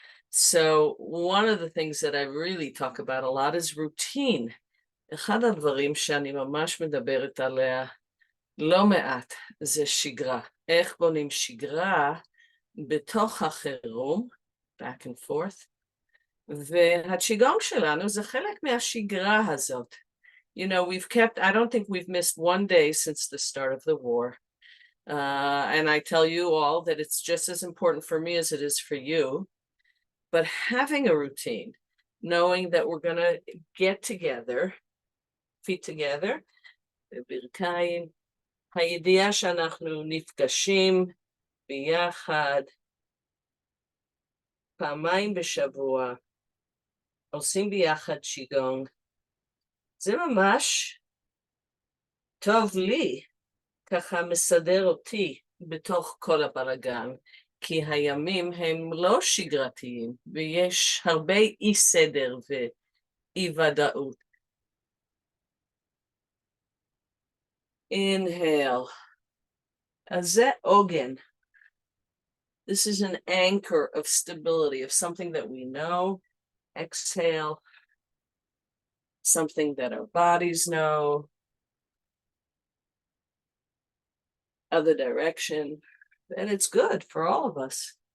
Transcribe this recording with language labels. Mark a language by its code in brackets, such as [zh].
[en] So one of the things that I really talk about a lot is routine. [he] אחד הדברים שאני ממש מדברת עליה לא מעט זה שגרה. איך בונים שגרה בתוך החירום, [en] back and forth, [he] והצ'יגונג שלנו זה חלק מהשגרה הזאת. [en] You know, I don't think we've missed one day since the start of the war. And I tell you all that it's just as important for me as it is for you. But having a routine, knowing that we're going to get together, feet together, [he] בברכיים, הידיעה שאנחנו נפגשים ביחד, פעמיים בשבוע, עושים ביחד צ'יגונג, זה ממש טוב לי, ככה מסדר אותי בתוך כל הבלגן, כי הימים הם לא שגרתיים, ויש הרבה אי סדר ואי ודאות. [en] Inhale. [he] אז זה עוגן. [en] This is an anchor of stability, of something that we know. Exhale. Something that our bodies know. Other direction. And it's good for all of us.